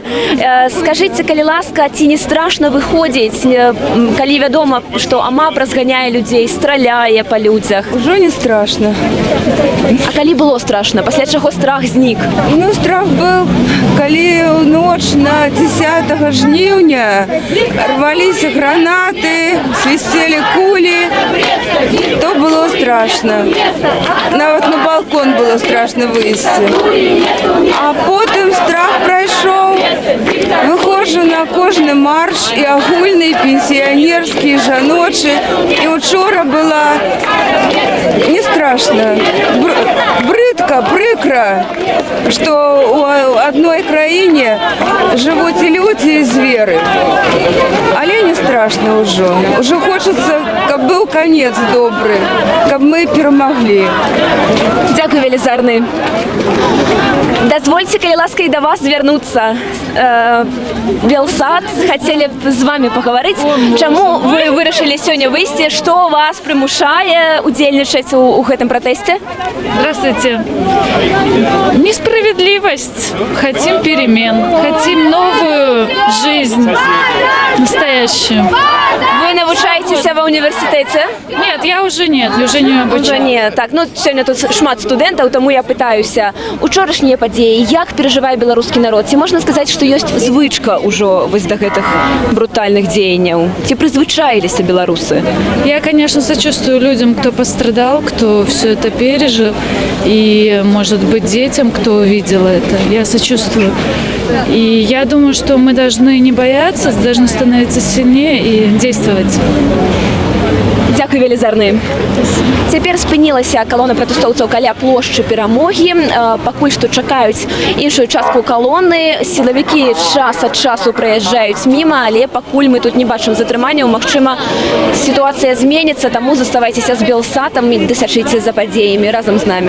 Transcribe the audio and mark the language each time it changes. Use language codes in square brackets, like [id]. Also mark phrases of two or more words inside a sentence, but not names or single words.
[be] Скажыце, калі ласка, ці не страшна выходзіць, калі вядома, што АМАП разганяе людзей, страляе па людзях? [ru] Уже не страшно. [be] А калі было страшна? Пасля чаго страх знік? Ну, [ru] страх был, коли ночь на 10 жніўня рваліся гранаты, свистели кули, то было страшно. [be] Нават на балкон было страшно выйсці. А потым страх прайшоў. Выходжу на кожны марш і агульны, пенсіянерскі, жаночы. І учора было не страшно. Брыдка, прыкра, што у одной краіне [ru] живут и люди, и звери. Але не страшно уже. Уже хочется, каб был конец добрый, [be] каб мы перемогли. Дзякуй, велізарны. Дазвольце, калі ласка, і да вас звярнуцца. Белсат, хацелі б з вами пагаварыць. Чаму вы вырашылі сёння выйсці? Што вас прымушае удзельнічаць у гэтым пратэсце? [ru] Здравствуйте. Несправедливость. Хотим перемен. Хотим новую жизнь. Настоящую. [be] Вы навучаецеся ва універсітэце? [ru] Нет, я уже нет. Уже не обучаю. Уже не. [be] Так, ну сёння тут шмат студэнтаў, таму я пытаюся. Учорашнія падзеі, як перажывае беларускі народ? Ці можна сказаць, што ёсць звычка ўжо вось да гэтых брутальных дзеянняў? Ці прызвычаіліся беларусы? [ru] Я, конечно, сочувствую людям, кто пострадал, кто все это пережил. И, может быть, детям, кто увидел это. Я сочувствую. И я думаю, что мы должны не бояться, должны становиться сильнее и действовать. [be] Дякую велізарны. Цяпер спынілася калона пратэстоўцаў каля плошчы Перамогі. Пакуль што чакаюць іншую частку калоны. Сілавікі час ад часу праязджаюць міма, але пакуль мы тут не бачым затрыманняў. Магчыма, сітуацыя зменіцца, таму заставайцеся з Белсатам і дасачыце за падзеямі разам з намі.